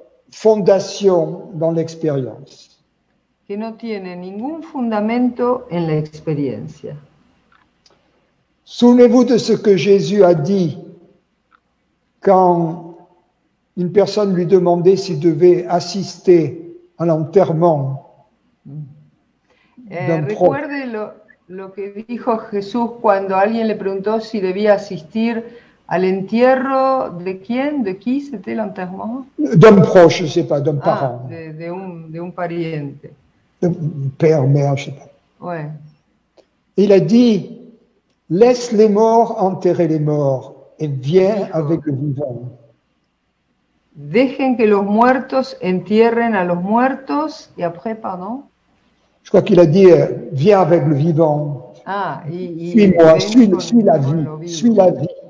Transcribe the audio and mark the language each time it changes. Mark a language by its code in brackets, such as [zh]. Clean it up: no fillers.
[fr] fondation dans l'expérience. [es] que no tiene ningún fundamento en la experiencia. [fr] Souvenez-vous de ce que Jésus a dit quand une personne lui demandait s'il devait assister à l'enterrement d'un proche. [es] Recuerde lo que dijo Jesús cuando alguien le preguntó si debía asistir al entierro de quién, [fr] de qui c'était l'enterrement? D'un proche, je ne sais pas, d'un parent. [es] De un pariente. [fr] Père, mère, je ne sais pas. Ouais. Il a dit, laisse les morts enterrer les morts et viens avec le vivant. [es] Dejen que los muertos entierren a los muertos, y [fr] après, pardon. Je crois qu'il a dit, viens avec le vivant. Suis-moi, suis la vie, suis la vie.